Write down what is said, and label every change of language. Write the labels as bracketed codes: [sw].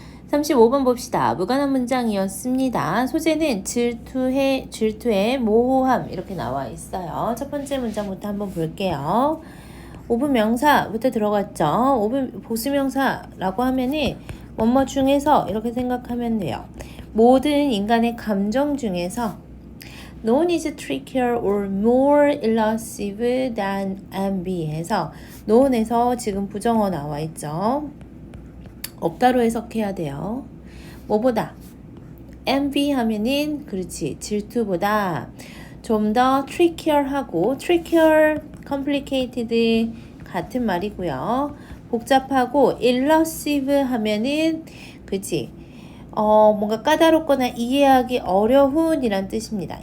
[ko] 35번 봅시다. 무관한 문장이었습니다. 소재는 질투의 모호함 이렇게 나와 있어요. 첫 번째 문장부터 한번 볼게요. 5분 명사부터 들어갔죠. 5분 보수명사라고 하면은 뭐뭐 중에서 이렇게 생각하면 돼요. 모든 인간의 감정 중에서 [en] No one is trickier or more elusive than envy [ko] 해서 no one에서 지금 부정어 나와 있죠. 없다로 해석해야 돼요. 뭐보다? envy 하면은 그렇지 질투보다 좀 더 trickyer하고 trickier, complicated 같은 말이고요. 복잡하고 elusive 하면은 그렇지 뭔가 까다롭거나 이해하기 어려운 이란 뜻입니다.